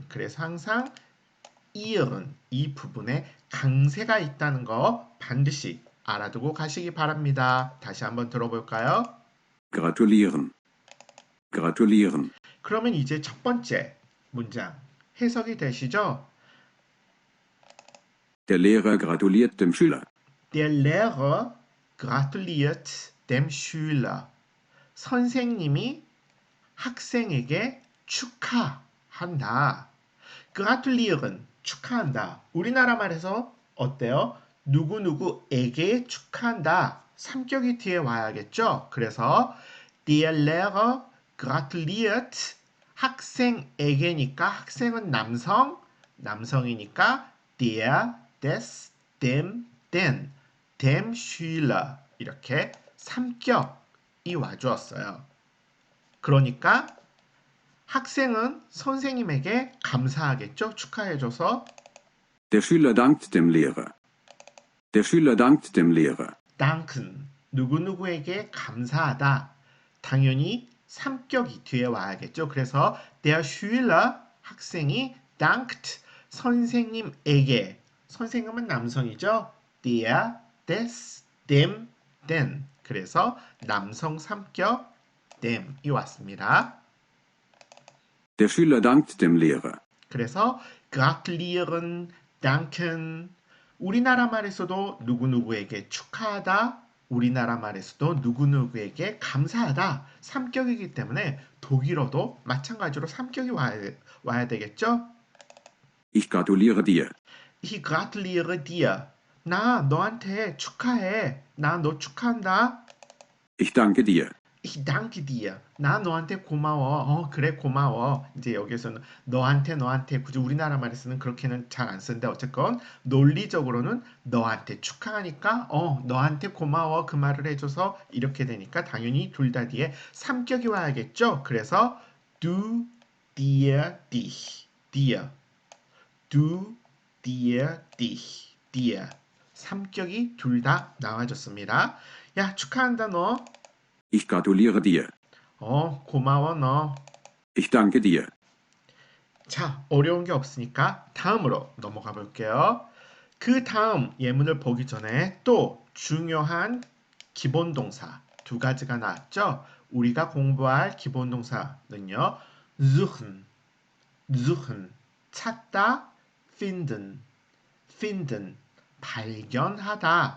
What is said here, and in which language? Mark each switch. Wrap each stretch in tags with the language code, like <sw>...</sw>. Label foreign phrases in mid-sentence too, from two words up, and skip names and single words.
<ko>그래서 항상 이은 이 부분에 강세가 있다는 거 반드시 알아두고 가시기 바랍니다. 다시 한번 들어볼까요?</ko> <de>Gratulieren. Gratulieren.</de> <ko>그러면 이제 첫 번째 문장 해석이 되시죠?</ko> <de>Der Lehrer gratuliert dem Schüler. Der Lehrer gratuliert dem Schüler.</de> <ko>선생님이 학생에게 축하한다. gratulieren 축하한다. 우리나라 말에서 어때요? 누구누구에게 축하한다. 삼격이 뒤에 와야겠죠? 그래서</ko> <de>der Lehrer gratuliert</de> <ko>학생에게니까 학생은 남성이니까</ko> <de>der, des, dem, den, dem Schüler</de> <ko>이렇게 삼격이 와주었어요. 그러니까 학생은 선생님에게 감사하겠죠? 축하해줘서.</ko> <de>Der Schüler dankt dem Lehrer. Der Schüler dankt dem Lehrer. danken,</de> <ko>누구누구에게 감사하다. 당연히 삼격이 뒤에 와야겠죠? 그래서</ko> <de>der Schüler,</de> <ko>학생이 dankt, 선생님에게. 선생님은 남성이죠?</ko> <de>der, des, dem, den.</de> <ko>그래서 남성 삼격 them이 왔습니다.</ko> <de>Der Schüler dankt dem Lehrer. 그래서 gratulieren, danken.</de> <ko>우리나라 말에서도 누구누구에게 축하하다. 우리나라 말에서도 누구누구에게 감사하다. 삼격이기 때문에 독일어도 마찬가지로 삼격이 와야 되겠죠?</ko> <de>Ich gratuliere dir. Ich gratuliere dir.</de> <ko>나 너한테 축하해. 나 너 축하한다.</ko> <de>Ich danke dir. Ich danke dir.</de> <ko>나 너한테 고마워. 그래 고마워. 이제 여기서는 너한테 굳이 우리나라 말에서는 그렇게는 잘 안 쓰는데 어쨌건 논리적으로는 너한테 축하하니까 너한테 고마워 그 말을 해줘서 이렇게 되니까 당연히 둘 다 뒤에 삼격이 와야겠죠.</ko> <de>그래서 du dir dich dir du dir dich dir</de> <ko>삼격이 둘 다 나와줬습니다. 야 축하한다 너.</ko> <de>Ich gratuliere dir.</de> <ko>고마워 너.</ko> <de>Ich danke dir.</de> <ko>자, 어려운 게 없으니까 다음으로 넘어가 볼게요. 그 다음 예문을 보기 전에 또 중요한 기본 동사 두 가지가 나왔죠. 우리가 공부할 기본 동사는요. suchen, 찾다, finden, 발견하다.</ko>